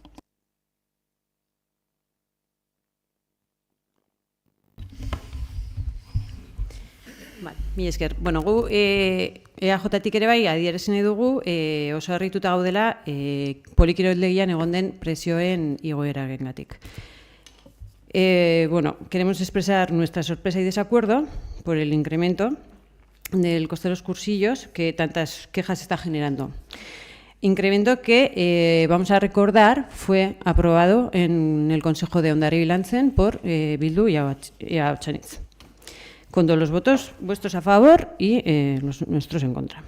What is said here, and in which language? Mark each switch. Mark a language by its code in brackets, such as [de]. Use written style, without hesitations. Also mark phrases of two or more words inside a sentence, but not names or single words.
[eu] Mi esker. Bueno, gu EAJ-tik ere bai adierazi nahi dugu oso harrituta gaudela polikiroldegian egon den presioen igoerarengatik. Bueno, [es] queremos expresar nuestra sorpresa y desacuerdo por el incremento del coste de los cursillos que tantas quejas está generando. Incremento que, vamos a recordar, fue aprobado en el Consejo de Hondarribia y Lantzen por Bildu y Abertzale, con todos los votos vuestros a favor y los nuestros en contra.